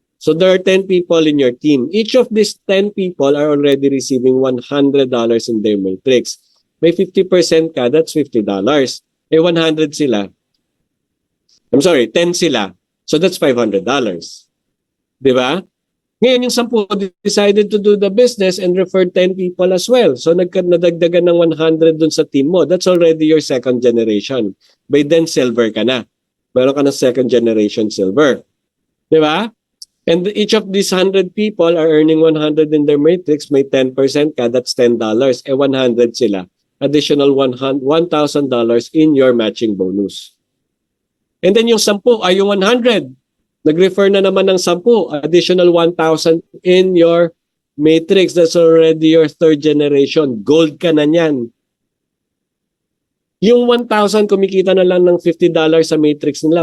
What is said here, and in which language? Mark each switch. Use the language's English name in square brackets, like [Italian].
[English] So there are 10 people in your team. Each of these 10 people are already receiving $100 in their matrix. [Filipino] May 50% ka, [English] that's $50. [Filipino] Eh 100 sila. [English] I'm sorry, [Filipino] 10 sila. [English] So that's $500. [Filipino] Di ba? Ngayon yung [English] 10 decided to do the business and referred 10 people as well. [Filipino] So nadagdagan ng 100 dun sa team mo. [English] That's already your second generation. By then, silver ka na. [Filipino] Meron ka ng [English] second generation silver. [Filipino] Di ba? [English] And each of these 100 people are earning 100 in their matrix. [Filipino] May 10% ka, [English] that's $10. [Filipino] Eh 100 sila. [English] Additional $1,000 in your matching bonus. [Filipino] And then yung 10 ay yung 100. Nag-refer na naman ng 10. [English] Additional 1,000 in your matrix. That's already your third generation. [Filipino] Gold ka na niyan. Yung 1,000 kumikita na lang ng $50 sa matrix nila.